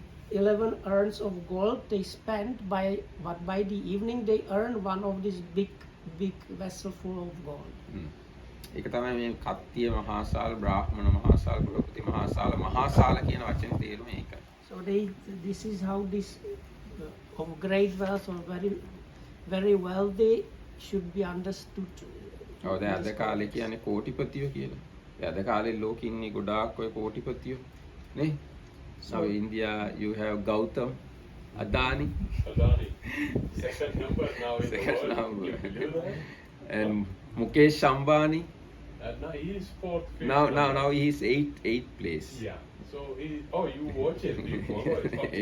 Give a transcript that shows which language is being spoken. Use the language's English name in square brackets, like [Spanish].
[English] 11 urns of gold they spend, but by the evening they earn one of these big vessel full of gold. [Sinhala] ඒක තමයි මේ කත්තිය මහාසාල, බ්‍රාහ්මණ මහාසාල, ගෘහපති මහාසාල, මහාසාල කියන වචනේ තේරුම ඒකයි. [English] So this is how this of great wealth or very very wealthy should be understood [Sinhala] ඔව් දැන් අද කාලේ කියන්නේ කෝටිපතියෝ කියලා. ඒ අද කාලේ ලෝකෙ ඉන්නේ ගොඩාක් ඔය කෝටිපතියෝ නේ. [English] So India you have Gautam Adani Adani. Second number now in the second world. number You believe that? and Mukesh Ambani Now he is fourth. fifth now number. he is eighth place. Yeah. So he. Oh, you watch it. You follow it. Okay.